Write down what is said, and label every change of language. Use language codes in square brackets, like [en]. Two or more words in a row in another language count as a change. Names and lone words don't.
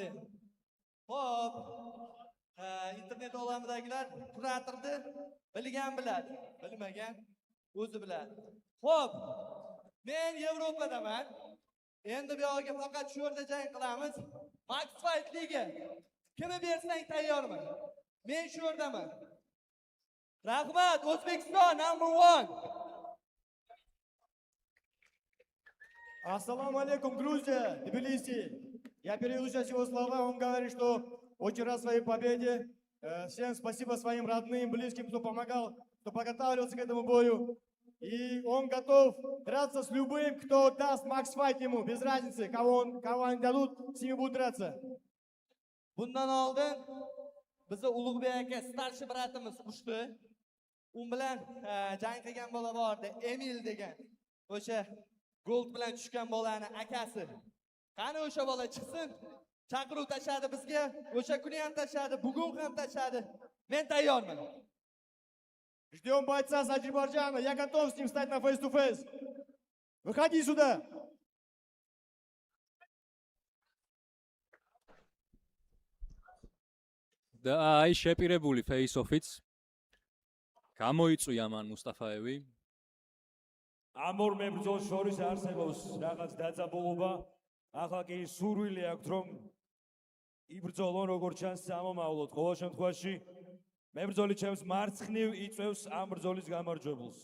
[uz] Xo'p, internet olamidagilar kuratorni bilgan biladi, bilmagan o'zi biladi. Xo'p, men Yevropadaman. Endi bu yoqqa faqat shu yerda jang qilamiz. Max Fight Liga. Kimni bersang tayyorman. Men shu yerdaman. Rahmat, O'zbekiston number 1. [ru] Ассаламу алейкум, Грузия, Тбилиси. Я переведу сейчас его слова, он говорит, что очень рад своей победе. Всем спасибо своим родным, близким, кто помогал, кто подготавливался к этому бою. И он готов драться с любым, кто даст макс-файт ему, без разницы, кого они дадут, с ними будут драться. [uz] Bundan oldin bizni Ulug'bek aka starshi bratimiz ushdi. U bilan jang qilgan bola bordi, Emil degan. O'sha gold bilan tushgan bolani akasi. Qani o'sha bola chiqsin? Chaqiruv tashadi bizga. O'sha kuni ham tashadi, bugun ham tashadi. Men tayyorman. [ru] Ждем бойца с Азербайджана, я готов с ним встать на [en] face-to-face. [ru] Выходи сюда. [ka] და აი შეპირებული face-off-იც გამოიწვია მან მუსტაფაევი. ამ ორ მებრძოლს შორის არსებობს რაღაც დაძაბულობა. ახლა კი სურვილი აქვს რომ იბრძოლონ როგორც ჩანს სამომავლოდ. ყოველ შემთხვევაში მებრძოლი ჩემს მარცხნივ იწევს ამ ბრძოლის გამარჯვებულს.